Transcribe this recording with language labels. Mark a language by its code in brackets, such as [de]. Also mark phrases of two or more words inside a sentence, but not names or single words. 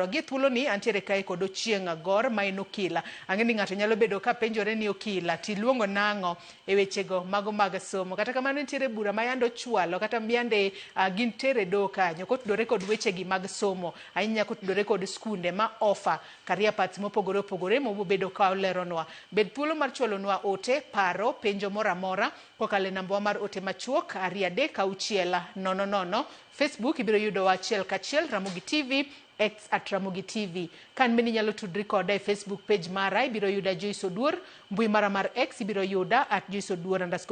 [luo] Gi thuolo ni antiere kae kod Ochieng' Gor ma en okila. Ang'e ni ng'ato nyalo bedo ka penjore ni okila tiluongo nang'o e wechego mago mag somo. Kata kamano nitiere bura ma yando chwalo kata yande gin tere do kanyo kotudore kod wechegi mag somo, ahinya kotudore kod skunde ma [en] offer career paths [luo] mopogore opogore mo bedo ka oleronwa. Bed thuolo mar chwalonwa ote, paro, penjo mora mora kokale namba mar ote machuok 33600. Facebook ibiro yudo wa achiel kachiel Ramogi TV, X @Ramogi TV. Kan mini nyalo tudri koda e Facebook page mara ibiro yuda Joyce Oduor, mbui mara mar X ibiro yuda @JoyceOduor_.